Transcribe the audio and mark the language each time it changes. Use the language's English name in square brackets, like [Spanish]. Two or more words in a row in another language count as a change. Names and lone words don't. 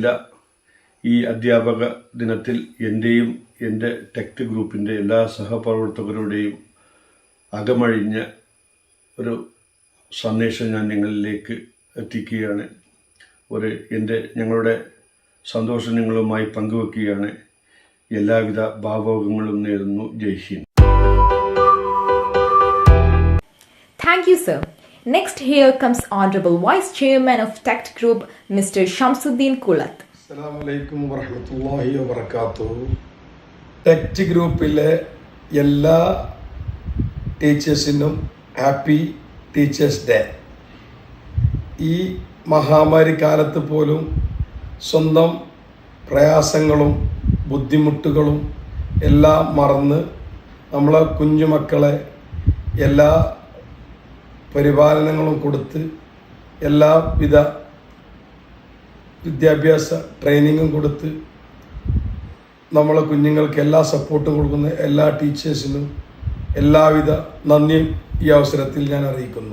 [Malayalam] ഈ അധ്യാപക ദിനത്തിൽ എൻ്റെയും എൻ്റെ ടെക്ട് ഗ്രൂപ്പിൻ്റെ എല്ലാ സഹപ്രവർത്തകരുടെയും അകമഴിഞ്ഞ ഒരു സന്ദേശം ഞാൻ നിങ്ങളിലേക്ക് എത്തിക്കുകയാണ്. ഞങ്ങളുടെ സന്തോഷം നിങ്ങളുമായി പങ്കുവെക്കുകയാണ്. എല്ലാവിധ ഭാവങ്ങളും നേരുന്നു. [Hindi] जय हिन्द. [English] Thank you, sir. Next, here comes Honorable Vice Chairman of TACT Group, Mr. Shamsuddin Kulat. [Arabic] السلام عليكم ورحمة الله وبركاته. [Malayalam] TACT ഗ്രൂപ്പിലെ എല്ലാ ടീച്ചേഴ്സിനും [English] happy teachers day. [Malayalam] ഈ മഹാമാരി കാലത്ത് പോലും സ്വന്തം പ്രയാസങ്ങളും ബുദ്ധിമുട്ടുകളും എല്ലാം മറന്ന് നമ്മളെ കുഞ്ഞുമക്കളെ എല്ലാ പരിപാലനങ്ങളും കൊടുത്ത് എല്ലാവിധ വിദ്യാഭ്യാസ ട്രെയിനിങ്ങും കൊടുത്ത് നമ്മളെ കുഞ്ഞുങ്ങൾക്ക് എല്ലാ സപ്പോർട്ടും കൊടുക്കുന്ന എല്ലാ ടീച്ചേഴ്സിനും എല്ലാവിധ നന്ദിയും ഈ അവസരത്തിൽ ഞാൻ അറിയിക്കുന്നു.